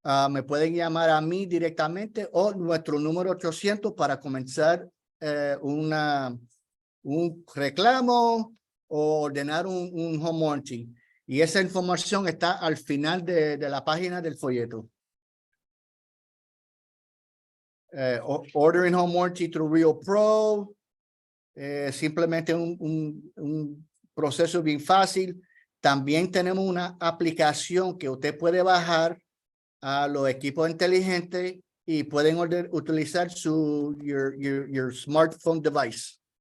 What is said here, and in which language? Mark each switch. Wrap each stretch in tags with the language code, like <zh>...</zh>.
<es>Me pueden llamar a mí directamente o nuestro número 800 para comenzar un reclamo o ordenar un home warranty. Y esa información está al final de la página del folleto.</es> <en>Ordering home warranty through Real Pro.</en> <es>Simplemente un proceso bien fácil. También tenemos una aplicación que usted puede bajar a los equipos inteligentes y pueden utilizar</es> <en>your smartphone device.</en>